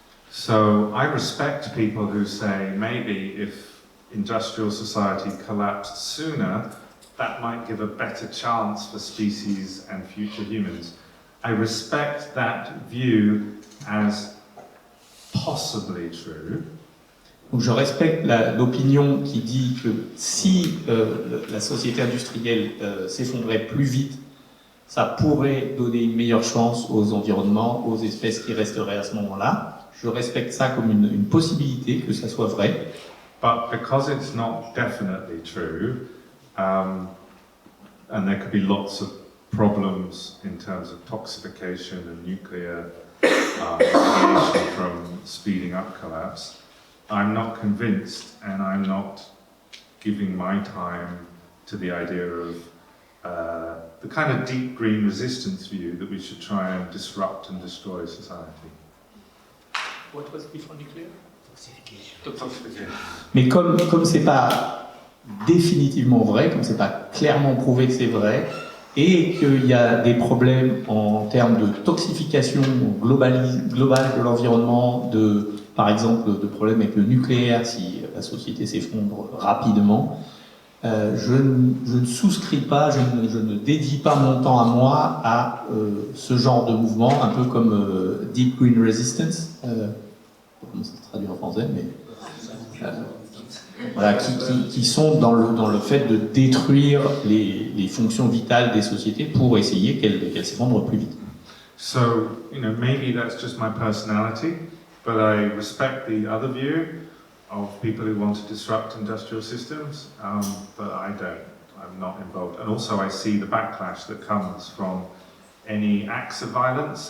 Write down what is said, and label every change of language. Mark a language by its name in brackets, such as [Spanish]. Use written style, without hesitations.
[English] So I respect people who say maybe if industrial society collapsed sooner, that might give a better chance for species and future humans. I respect that view as possibly true. [French] Donc je respecte l'opinion qui dit que si la société industrielle s'effondrait plus vite, ça pourrait donner une meilleure chance aux environnements, aux espèces qui resteraient à ce moment-là. Je respecte ça comme une possibilité que ça soit vrai. [English] But because it's not definitely true, and there could be lots of problems in terms of toxification and nuclear radiation from speeding up collapse, I'm not convinced, and I'm not giving my time to the idea of the kind of deep green resistance view that we should try and disrupt and destroy society. What was before nuclear? Toxification. [French] Mais comme c'est pas définitivement vrai, comme c'est pas clairement prouvé que c'est vrai, et qu'il y a des problèmes en termes de toxification globale de l'environnement, par exemple de problèmes avec le nucléaire si la société s'effondre rapidement, je ne souscris pas, je ne dédie pas mon temps à moi à ce genre de mouvement, un peu comme Deep Green Resistance, comment ça se traduit en français, mais voilà, qui sont dans le fait de détruire les fonctions vitales des sociétés pour essayer qu'elles s'effondrent plus vite. [English] So, maybe that's just my personality, but I respect the other view of people who want to disrupt industrial systems, but I don't. I'm not involved. And also I see the backlash that comes from any acts of violence.